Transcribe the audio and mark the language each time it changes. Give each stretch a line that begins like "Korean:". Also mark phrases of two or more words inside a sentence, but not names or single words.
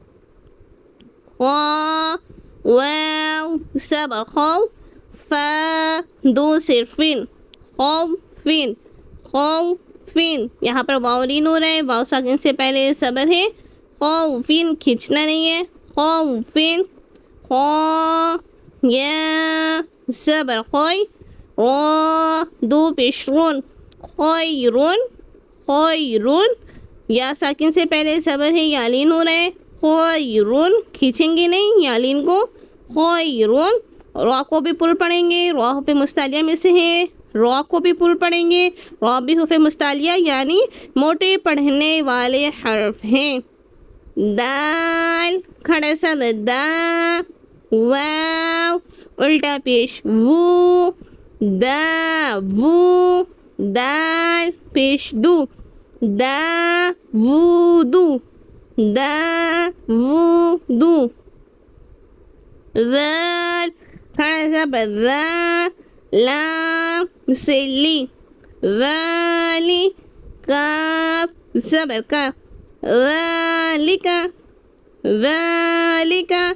Urdu: خا، واو زبر خو، فا 2 زیر فین، خوفین، خوفین، یہاں پر واو لین ہو رہا ہے، واو ساکن سے پہلے زبر ہے، خوفین کھینچنا نہیں ہے، خوفین، خو، یا زبر خوی، رو 2 پیش رون، خیرون، خیرون، یا ساکن سے پہلے زبر ہے، یا لین ہو رہا ہے، خیرون کھینچیں گے نہیں یا لین کو، خیرون، را کو بھی پر پڑھیں گے، را حرف مستعلیہ میں سے ہے، را کو بھی پر پڑھیں گے، را بھی حرف مستعلیہ یعنی موٹے پڑھنے والے حرف ہیں، دال کھڑا سا دا، واو الٹا پیش وو، دا وو، دال پیش دو، دا وو دو، دا وو دو، ذال کھڑا سا دا، لام سے لی، والی، کاف زبر کا، ذالک، ذالک،